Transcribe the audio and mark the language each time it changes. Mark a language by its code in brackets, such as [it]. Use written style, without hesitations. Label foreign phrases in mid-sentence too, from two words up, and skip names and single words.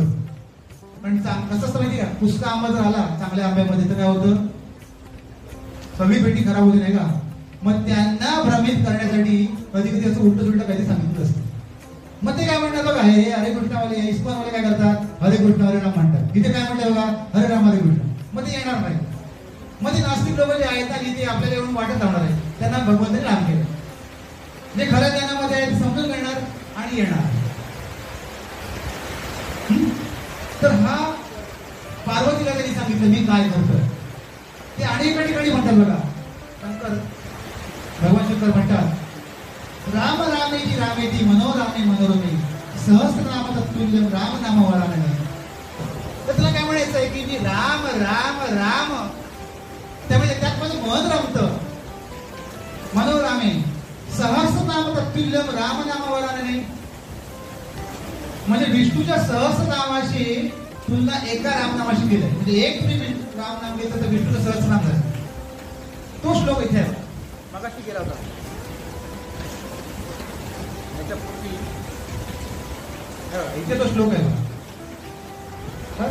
[mr] पण कसं असतं माहिती का, पुसका आंबा जर आला चांगल्या आंब्यामध्ये तर काय होतं, सगळी पेटी खराब होते नाही का. मग त्यांना भ्रमित करण्यासाठी कधी कधी असं उलट सुलट काहीतरी सांगितलं असतं. मग ते काय म्हणतात बघा, हे हरे कृष्णवाले इस्कॉनवाले काय करतात, हरे कृष्ण हरे राम म्हणतात. इथे काय म्हणतात बघा, हरे राम हरे कृष्ण. मग ते येणार नाही. मग ते नास्तिक लोक जे आहेत आणि ते आपल्याला येऊन वाटत राहणार आहे, त्यांना भगवंताने राम केलं. जे खऱ्या ज्ञानामध्ये आहे समजून घेणार आणि येणार. तर हा पार्वतीला त्यांनी सांगितलं मी काय करतोय. ते अनेक ठिकाणी म्हणतात बघा, भगवान शंकर म्हणतात, [sa] राम रामेची रामेती मनोरामे मनोरमे सहस्रनाम तत्तुल्यम राम नाम वरानने. [mr] तर तुला काय म्हणायचं आहे की मी राम राम राम, त्यामुळे त्यात माझं मन रमतं. [sa] मनोरामे सहस्रनाम तत्तुल्यम राम नाम वरानने, [mr] म्हणजे विष्णूच्या सहस्रनामाशी तुलना एका रामनामाशी केलंय. म्हणजे एक तुम्ही रामनाम घेतलं तर विष्णूचं सहस्रनाम झालं. तो श्लोक इथे आहे, मगाशी गेला होता. इथे तो श्लोक आहे बघा.